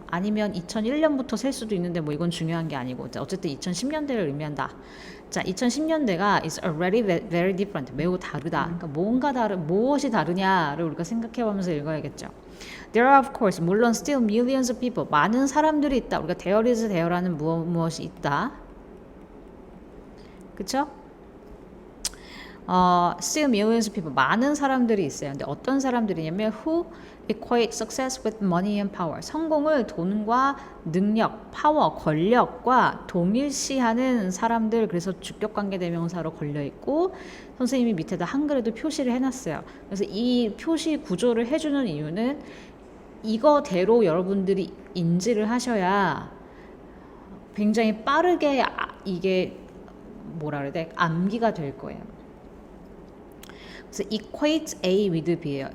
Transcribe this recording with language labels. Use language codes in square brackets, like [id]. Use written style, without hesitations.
[ko] 아니면 2001년부터 셀 수도 있는데 뭐 이건 중요한 게 아니고 자, 어쨌든 2010년대를 의미한다. 자, 2010년대가 [en] is already very different. [ko] 매우 다르다. 그러니까 뭔가 무엇이 다르냐를 우리가 생각해보면서 읽어야겠죠. [en] There are of course [ko] 물론 [en] still millions of people [ko] 많은 사람들이 있다. 우리가 [en] there is there [ko] 라는 무엇이 있다. 그쵸? [en] still millions of people [ko] 많은 사람들이 있어요. 근데 어떤 사람들이냐면 [en] who equate success with money and power. [ko] 성공을 돈과 능력, 파워, 권력과 동일시하는 사람들. 그래서 주격관계 대명사로 걸려 있고 선생님이 밑에다 한글에도 표시를 해놨어요. 그래서 이 표시 구조를 해주는 이유는 이거대로 여러분들이 인지를 하셔야 굉장히 빠르게 이게 뭐라 그래야 돼? 암기가 될 거예요. 그래서 [en] equate A with B [ko] 예요.